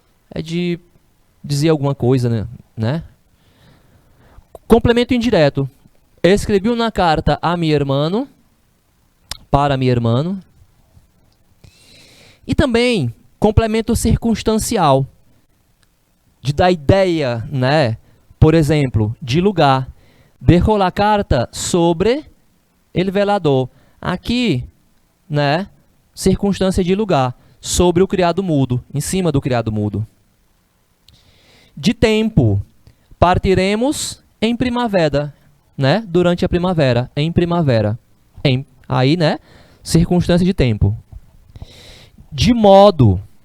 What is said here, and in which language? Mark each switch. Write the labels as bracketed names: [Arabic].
[Portuguese] É de dizer alguma coisa, né? Complemento indireto. Escrevi uma carta a meu irmão, para meu irmão. E também complemento circunstancial, de dar ideia, né? Por exemplo, de lugar. [Spanish] Dejó la carta sobre el velador. [Portuguese] Aqui, né? Circunstância de lugar. Sobre o criado mudo. Em cima do criado mudo. De tempo. Partiremos em primavera, né? Durante a primavera. Em primavera. Aí, né? Circunstância de tempo. De modo.